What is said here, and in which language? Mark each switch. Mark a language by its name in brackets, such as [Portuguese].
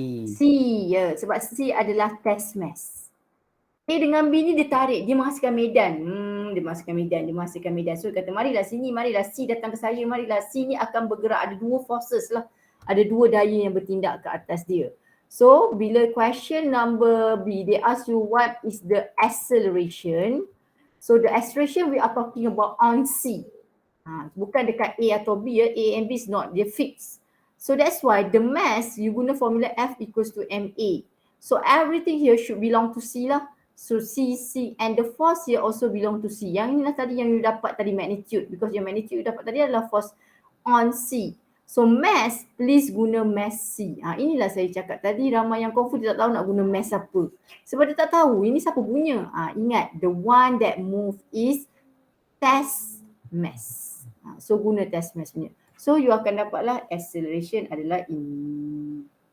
[Malay] C, ya. Sebab C adalah test mass. A dengan B ni dia tarik, dia menghasilkan medan. Dia menghasilkan medan. So dia kata marilah sini, marilah C datang ke saya, marilah C ni akan bergerak. Ada dua forces lah. Ada dua daya yang bertindak ke atas dia. [English] So bila question number B, they ask you what is the acceleration. So the acceleration we are talking about on C. [Malay] Bukan dekat A atau B ya. [English] A and B is not, dia fixed. So that's why the mass you guna formula F equals to MA. So everything here should belong to C lah. So C and the force here also belong to C. [Malay] Yang inilah tadi yang you dapat tadi magnitude, because yang magnitude you dapat tadi adalah force on C. So mass, please guna mass C. Inilah saya cakap tadi, ramai yang confused, dia tak tahu nak guna mass apa. Sebab dia tak tahu ini siapa punya. [English] Ingat, the one that move is test mass. [Malay] So guna test mass punya. So you akan dapatlah acceleration adalah ini.